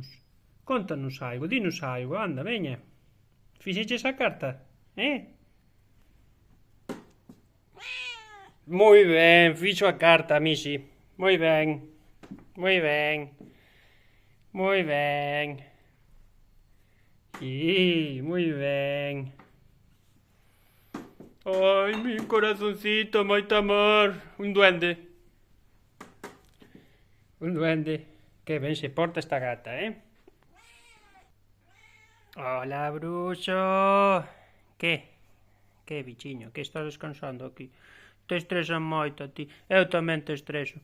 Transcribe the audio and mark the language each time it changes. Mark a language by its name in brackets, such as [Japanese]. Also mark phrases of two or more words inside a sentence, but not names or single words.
[Galician] Contanos algo, dinos algo, anda, veña. Fixeches a carta, Moi ben, fixo a carta, Missy. Moi ben, moi ben, moi ben. Sí, moi ben. [Spanish] Ai, mi corazoncito, [Galician] moito amor. Un duende. Un duende. Que ben se porta esta gata, Hola, bruxo. Que? Que, bichiño? Que estás descansando aquí? Te estresan moito a ti. Eu tamén te estreso.